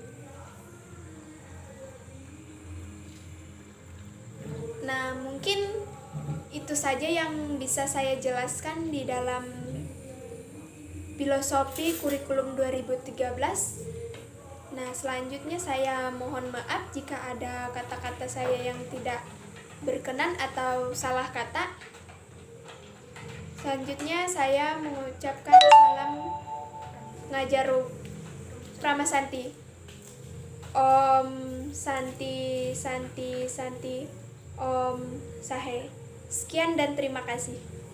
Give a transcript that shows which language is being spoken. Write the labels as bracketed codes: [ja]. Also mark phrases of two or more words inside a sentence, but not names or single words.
[id] Nah, mungkin itu saja yang bisa saya jelaskan di dalam filosofi kurikulum 2013. Nah, selanjutnya saya mohon maaf jika ada kata-kata saya yang tidak berkenan atau salah kata. Selanjutnya saya mengucapkan salam ngajaru Pramasanti. [sa] Om Santi Santi Santi Om Sahe. [id] Sekian dan terima kasih.